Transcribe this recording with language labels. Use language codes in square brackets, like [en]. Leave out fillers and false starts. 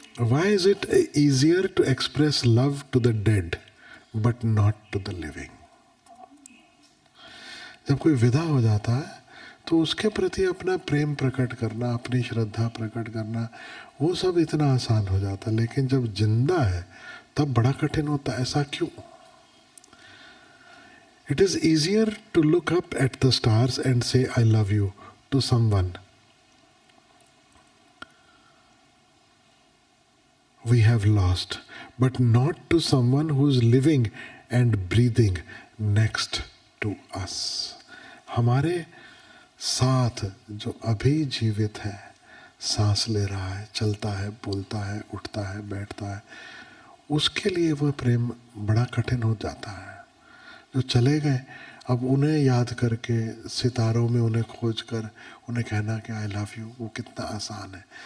[en] Why is it easier to express love to the dead but not to the living? [hi] जब कोई विदा हो जाता है तो उसके प्रति अपना प्रेम प्रकट करना, अपनी श्रद्धा प्रकट करना, वो सब इतना आसान हो जाता है. लेकिन जब जिंदा है तब बड़ा कठिन होता है. ऐसा क्यों? [en] It is easier to look up at the stars and say I love you to someone we have lost, but not to someone who is living and breathing next to us. [hi] हमारे साथ जो अभी जीवित है, सांस ले रहा है, चलता है, बोलता है, उठता है, बैठता है, उसके लिए वह प्रेम बड़ा कठिन हो जाता है. जो चले गए, अब उन्हें याद करके, सितारों में उन्हें खोज कर उन्हें कहना कि [en] I love you, [hi] वो कितना आसान है.